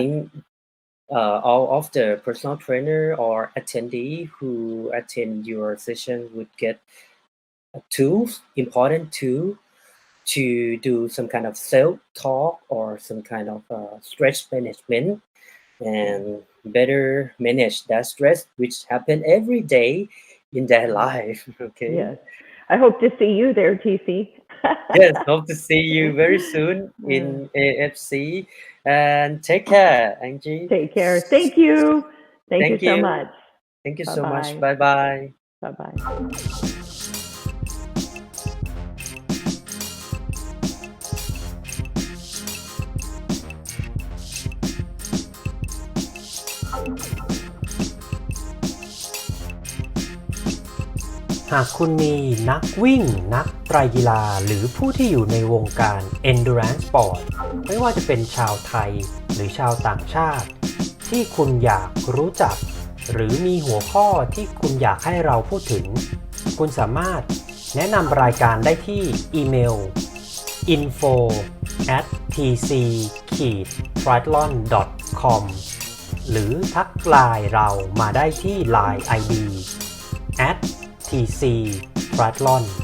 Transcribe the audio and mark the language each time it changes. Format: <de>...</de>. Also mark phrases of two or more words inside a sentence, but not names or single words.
<en>think all of the personal trainer or attendee who attend your session would get important tool to do some kind of self-talk or some kind of stress management and better manage that stress which happen every day in their life. Okay. Yes. I hope to see you there, TC. Yes, hope to see you very soon in AFC and take care, Angie. Take care. Thank you. Thank you Thank so you. much. Thank you so much. Bye-bye. Bye bye. Bye-bye.</en> <th>หากคุณมีนักวิ่งนักไตรกีฬาหรือผู้ที่อยู่ในวงการ Endurance Sport ไม่ว่าจะเป็นชาวไทยหรือชาวต่างชาติที่คุณอยากรู้จักหรือมีหัวข้อที่คุณอยากให้เราพูดถึงคุณสามารถแนะนำรายการได้ที่อีเมล info@tc-triathlon.com หรือทักไลน์เรามาได้ที่ Line ID @tc triathlon</th>